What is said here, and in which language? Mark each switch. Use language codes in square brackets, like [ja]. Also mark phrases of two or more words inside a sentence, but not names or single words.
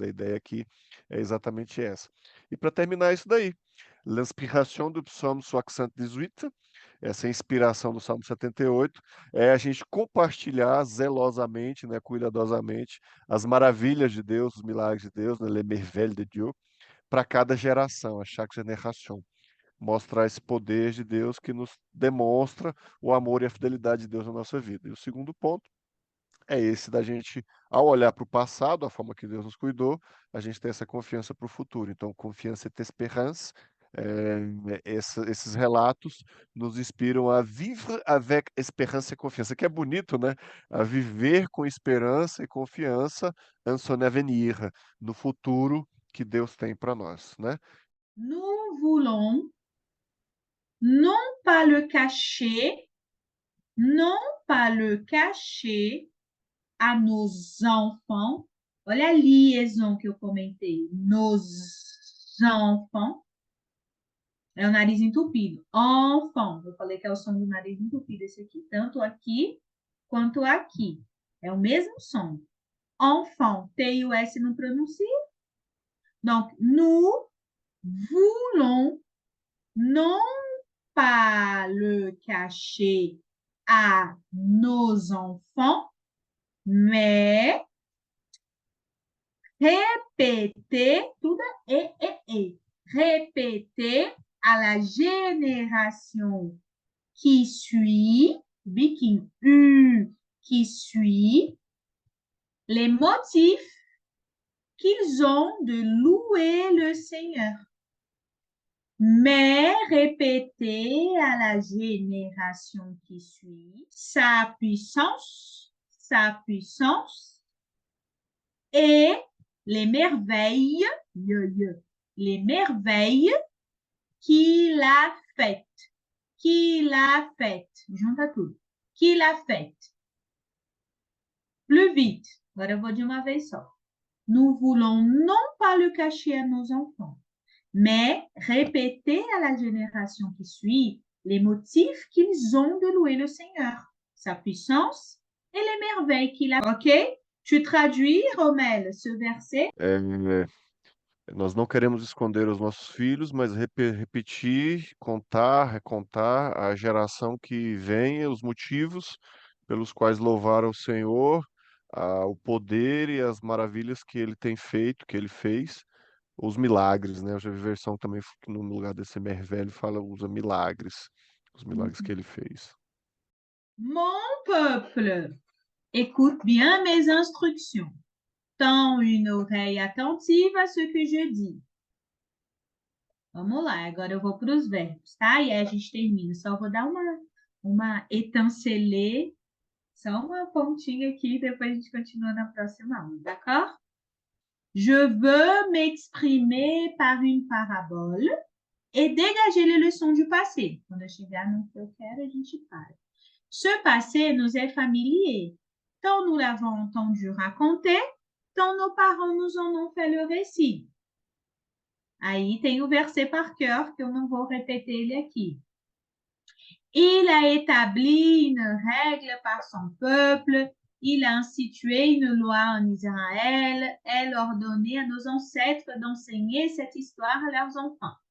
[pt] A ideia aqui é exatamente essa. E para terminar isso daí, l'inspiration do Psalmo 78, essa inspiração do Salmo 78, é a gente compartilhar zelosamente, né, cuidadosamente, as maravilhas de Deus, os milagres de Deus, né, [fr] les merveilles de Dieu, [pt] para cada geração, [fr] a chaque génération. [pt] Mostrar esse poder de Deus que nos demonstra o amor e a fidelidade de Deus na nossa vida. E o segundo ponto é esse da gente, ao olhar para o passado, a forma que Deus nos cuidou, a gente tem essa confiança para o futuro. Então, confiança [fr] et espérance, [pt] esses relatos nos inspiram a [fr] vivre avec espérance et [pt] confiança, que é bonito, né? A viver com esperança e confiança [fr] en son avenir, [pt] no futuro que Deus tem para nós, né? [fr] Nous voulons non pas le cacher, non pas le cacher à nos enfants. [pt] Olha a liaison que eu comentei. [fr] Nos enfants. [pt] É o nariz entupido. Enfant. Eu falei que é o som do nariz entupido esse aqui. Tanto aqui quanto aqui. É o mesmo som. Enfant. T e o S não pronuncia. [fr] Donc, nous voulons non pas le cacher à nos enfants, mais répéter, [pt] tudo e. [fr] Répéter à la génération qui suit, biquinho, qui suit, les motifs qu'ils ont de louer le Seigneur. Mais répéter à la génération qui suit sa puissance et les merveilles, les merveilles qu'il a faites, [pt] junta tudo, [fr] Qui l'a faite? Plus vite. [pt] Agora eu vou de uma vez só. [fr] Nous voulons non pas le cacher à nos enfants, mais répéter à la génération qui suit les motifs qu'ils ont de louer le Seigneur, sa puissance et les merveilles qu'il a. Ok? Tu traduis, Romel, ce verset? [pt] Nós não queremos esconder os nossos filhos, mas repetir, contar, recontar a geração que vem, os motivos pelos quais louvar ao Senhor, o poder e as maravilhas que ele tem feito, que ele fez, os milagres, né? Eu já vi versão também que no lugar desse mervelho usa milagres, os milagres que ele fez. [fr] Mon peuple, écoute bien mes instructions. Tends une oreille attentive à ce que je dis. [pt] Vamos lá, agora eu vou para os verbos, tá? E aí a gente termina. Só vou dar uma étincelée, só uma pontinha aqui, depois a gente continua na próxima aula, [fr] d'accord? Je veux m'exprimer par une parabole et dégager les leçons du passé. [pt] Quando eu chegar no que eu quero, a gente para. [fr] Ce passé nous est familier. Tant nous l'avons entendu raconter, tant nos parents nous en ont fait le récit. [pt] Aí tem o [fr] verset par cœur, [pt] que eu não vou repetir ele aqui. [fr] Il a établi une règle par son peuple, il a institué une loi en Israël, elle ordonnait à nos ancêtres d'enseigner cette histoire à leurs enfants.